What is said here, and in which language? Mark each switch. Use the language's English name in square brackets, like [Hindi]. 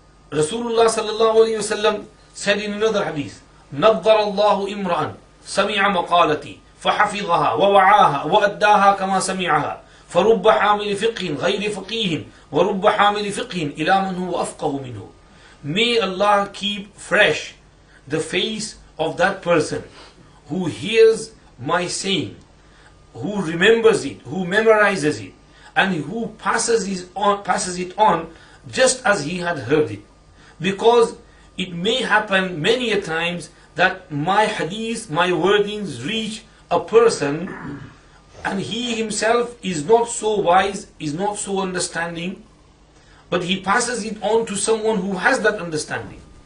[English] Rasulullah sallallahu alayhi wasallam said in another hadith, [Arabic] نَضَّرَ اللَّهُ إِمْرَأً سَمِعَ مَقَالَتِي فحفظها ووعاها وأداها كما سمعها فرب حامل فقه غير فقيه ورب حامل فقه إلى من هو أفقه منه. [English] May Allah keep fresh the face of that person who hears my saying, who remembers it, who memorizes it, and who passes it on just as he had heard it. Because it may happen many a times that my hadith, my wordings reach a person and he himself is not so wise, is not so understanding, but he passes it on to someone who has that understanding.